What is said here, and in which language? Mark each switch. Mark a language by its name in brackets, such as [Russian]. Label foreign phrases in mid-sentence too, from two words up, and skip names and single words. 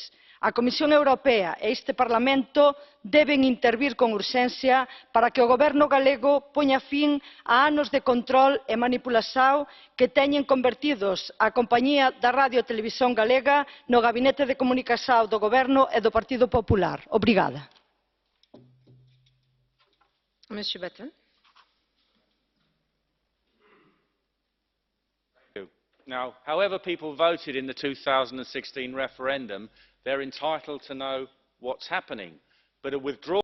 [Galician] A Comisión Europea e este Parlamento deben intervir con urxencia para que o Goberno galego poña fin a anos de control e manipulación que teñen convertidos a compañía da Radio e Televisión Galega no gabinete de comunicación do Goberno e do Partido Popular. Obrigada. [English] Now, however people voted in the 2016 referendum, they're entitled to know what's happening. But a withdrawal